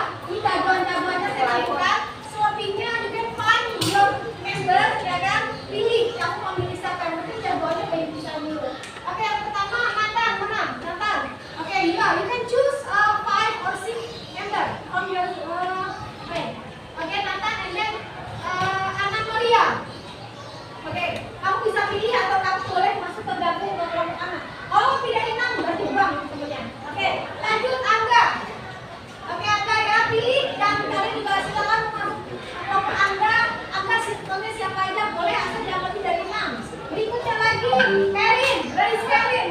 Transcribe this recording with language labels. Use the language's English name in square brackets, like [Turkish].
[Indonesian] Ini jagoan-jagoannya saya lakukan. Selebihnya [English] you can find your member, [Indonesian] ya kan? Pilih, kamu mau milih siapa yang penting jagoannya baik bisa dulu. Oke, yang pertama Nathan, menang. Nathan. [English] Oke, yeah, you can choose 5 or 6 member from your friend. Oke, Nathan, and then Anna Maria. [Indonesian] Oke, kamu bisa pilih atau kamu boleh masuk ke gabung ke kelompok anak. Oh, pilih 6 berarti buang semuanya. Oke, lanjut Angga. Oke, Angga ya, pilih dan kalian juga silakan masuk kelompok Angga. Angga sistemnya siapa aja boleh asal jangan lebih dari 6. Berikutnya lagi, Karin. [English] Where is Karin?